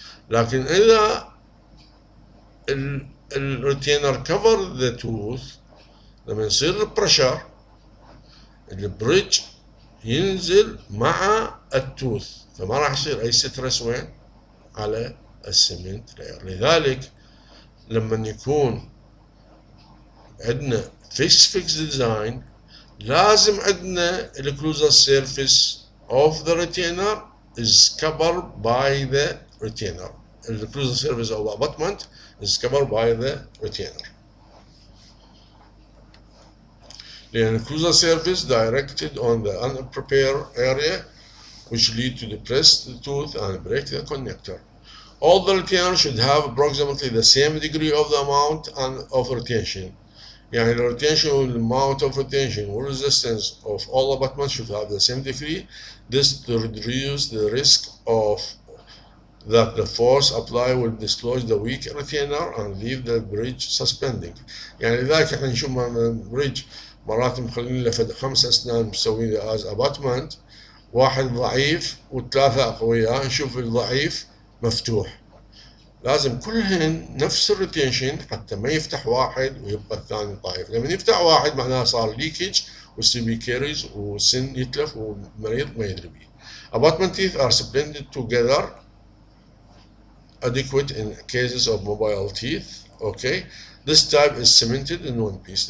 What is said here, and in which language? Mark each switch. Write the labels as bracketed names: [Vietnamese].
[Arabic] لكن إذا الريتينر كفر ذا توث لما يصير البريشر البريدج ينزل مع التوث، فما راح يصير أي ستريس وين؟ على السمنت لاير. لذلك لما يكون عندنا فيكس ديزاين لازم عندنا الكلوزال سيرفيس [English] of the retainer is covered by the retainer. The occlusal surface of the abutment is covered by the retainer. The occlusal surface directed on the unprepared area which lead to depress the tooth and break the connector. All the retainers should have approximately the same degree of the amount of retention. [Arabic] يعني [English] ال retention والamount of retention والresistance of all abutments should have the same degree. This to reduce the risk of that the force applied will dislodge the weak retainer and leave the bridge suspending. [Arabic] يعني لذلك احنا نشوف البريدج مرات مخلين له 5 اسنان مسوين له [English] as abutment، [Arabic] واحد ضعيف وثلاثة أقوياء، نشوف الضعيف مفتوح. لازم كلهن نفس الريتنشن حتى ما يفتح واحد ويبقى الثاني ضعيف. لما يفتح واحد معناها صار ليكج والسي بي كيريز والسن يتلف والمريض ما يدري بيه. [English] Abutment teeth are blended together adequate in cases of mobile teeth. Okay, this type is cemented in one piece.